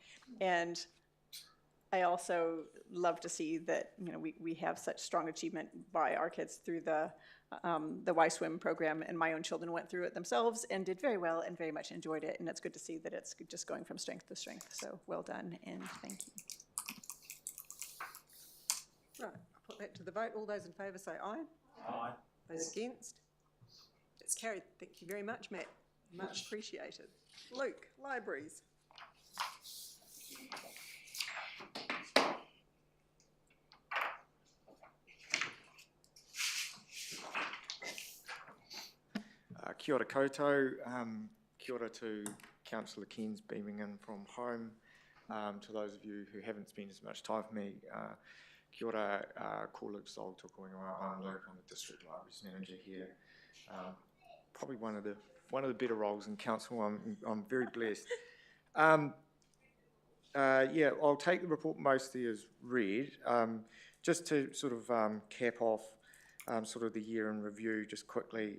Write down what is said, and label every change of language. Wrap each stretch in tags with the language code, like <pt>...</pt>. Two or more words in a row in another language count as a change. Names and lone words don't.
<en>And I also love to see that we have such strong achievement by our kids through the Y Swim program, and my own children went through it themselves and did very well and very much enjoyed it, and it's good to see that it's just going from strength to strength. So well done and thank you. Right, I'll put that to the vote. All those in favour say aye. Aye. Those against? It's carried. Thank you very much, Matt. Much appreciated. Luke, libraries.</en> <mi>Kia ora koutou, kia ora</mi> <en>to Councillor Keens beaming in from home. To those of you who haven't spent as much time with me,</en> <mi>kia ora, ko Luke Sol tōku ingoa.</mi> <en>I'm Luke, I'm the District Libraries Manager here. Probably one of the better roles in council. I'm very blessed. Yeah, I'll take the report mostly as read. Just to sort of cap off sort of the year in review, just quickly.</en>